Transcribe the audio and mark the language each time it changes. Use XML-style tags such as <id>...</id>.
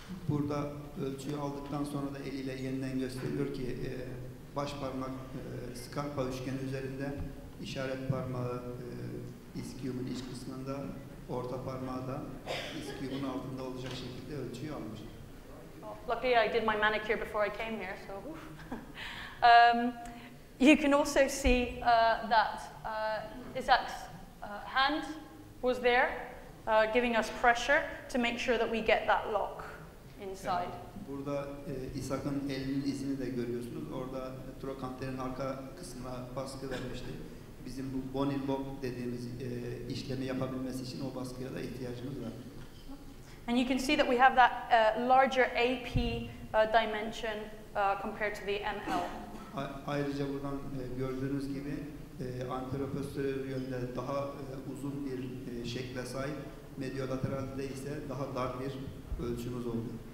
<tr>Burada ölçüyü aldıktan sonra da eliyle yeniden gösteriyor ki baş parmak Scarpa üçgeni üzerinde, işaret parmağı iskiumun iç kısmında, orta parmağı da iskiumun altında olacak şekilde ölçüyü almış.</tr> <en>Luckily, I did my manicure before I came here, so. You can also see that Isaac's hand was there, giving us pressure to make sure that we get that lock inside.</en> <tr>Yani burada İshak'ın elinin izini de görüyorsunuz. Orada trokanterin arka kısmına baskı vermişti. Bizim bu bone in lock dediğimiz işlemi yapabilmesi için o baskıya da ihtiyacımız var.</tr> <en>And you can see that we have that larger AP dimension compared to the ML.</en> <tr>Ayrıca buradan gördüğünüz gibi anteroposterior yönde daha uzun bir şekle sahip, mediolateralde ise daha dar bir ölçümüz oldu.</tr>